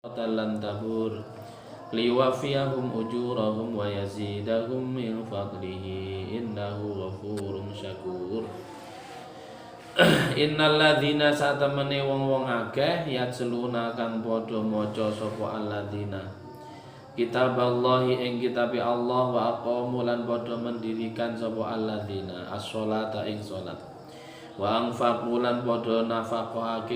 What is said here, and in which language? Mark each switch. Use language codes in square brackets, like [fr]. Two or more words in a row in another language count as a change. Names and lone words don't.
[ar] لن تبور ليوفيهم أجورهم ويزيدهم من فضله إنه غفور شكور. إن الذين [jv] satamene wong-wong akeh yatsluna kang padha maca sapa alladzina kitaballahi ing kitabe Allah [ar] وأقاموا [jv] lan padha mendirikan sapa alladzina as-sholata ing salat [ar] وأنفقوا [jv] lan padha nafaqahake